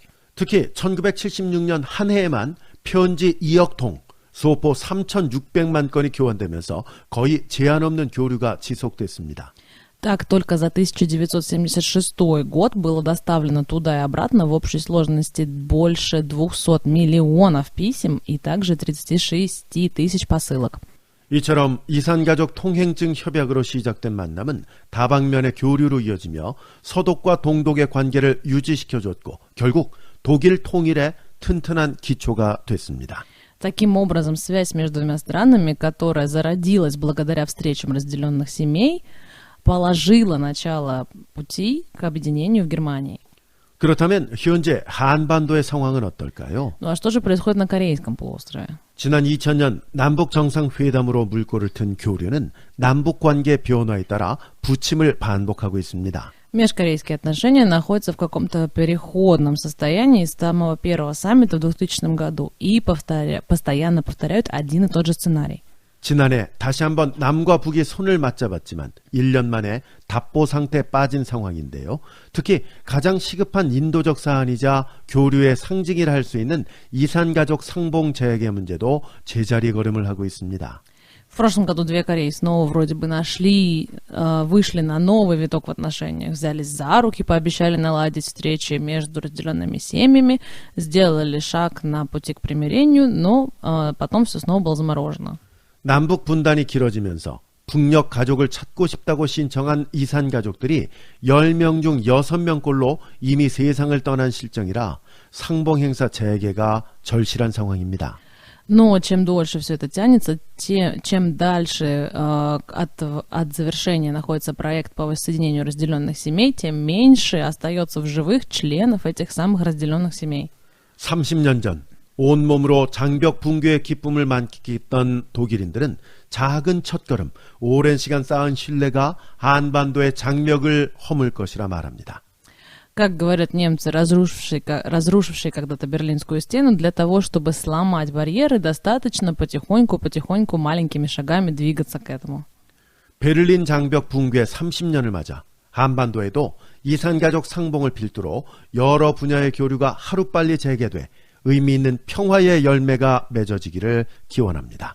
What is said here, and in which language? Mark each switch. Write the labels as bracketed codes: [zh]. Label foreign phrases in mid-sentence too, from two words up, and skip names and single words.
[ko] 특히 1976년 한 해에만 편지 2억 통, 수어포 3,600만 건이 교환되면서 거의 제한 없는 교류가 지속됐습니다. [ru] Так, только за 1976 год было доставлено туда и обратно в общей сложности больше 200 миллионов писем и также 36 тысяч посылок. [ko] 이처럼 이산가족 통행증 협약으로 시작된 만남은 다방면의 교류로 이어지며 서독과 동독의 관계를 유지시켜줬고 결국 독일 통일의 튼튼한 기초가 됐습니다. [ru] Таким образом, связь между двумя странами, которая зародилась благодаря встречам разделенных семей, положила начало пути к объединению в Германии. [ko] 그렇다면 현재 한반도의 상황은 어떨까요? [ru] Ну а что же происходит на Корейском полуострове? [ko] 지난 2000년 남북 정상회담으로 물꼬를 튼 교류는 남북 관계 변화에 따라 부침을 반복하고 있습니다. [ru] Межкорейские отношения находятся в каком-то переходном состоянии с самого первого саммита в 2000 году и постоянно повторяют один и тот же сценарий. [ko] 지난해 다시 한번 남과 북이 손을 맞잡았지만 1년 만에 답보 상태에 빠진 상황인데요. 특히 가장 시급한 인도적 사안이자 교류의 상징이라 할 수 있는 이산가족 상봉 재개 문제도 제자리 걸음을 하고 있습니다. [ru] В прошлом году две Кореи снова вроде бы вышли на новый виток в отношениях, взялись за руки, пообещали наладить встречи между разделенными семьями, сделали шаг на пути к примирению, но потом все снова было заморожено. [ko] 남북 분단이 길어지면서 북녘 가족을 찾고 싶다고 신청한 이산 가족들이 10명 중 6명꼴로 이미 세상을 떠난 실정이라 상봉 행사 재개가 절실한 상황입니다. [ru] Но чем дольше все это тянется, чем дальше от завершения находится проект по воссоединению разделенных семей, тем меньше остается в живых членов этих самых разделенных семей. [ko] 30년 전 온몸으로 장벽 붕괴의 기쁨을 만끽했던 독일인들은 작은 첫걸음, 오랜 시간 쌓은 신뢰가 한반도의 장벽을 허물 것이라 말합니다. [ru] Как говорят немцы, разрушившие когда-то Берлинскую стену, для того, чтобы сломать барьеры, достаточно потихоньку, маленькими шагами двигаться к этому. [ko] 베를린 장벽 붕괴 30년을 맞아 한반도에도 이산가족 상봉을 필두로 여러 분야의 교류가 하루빨리 재개돼 의미 있는 평화의 열매가 맺어지기를 기원합니다.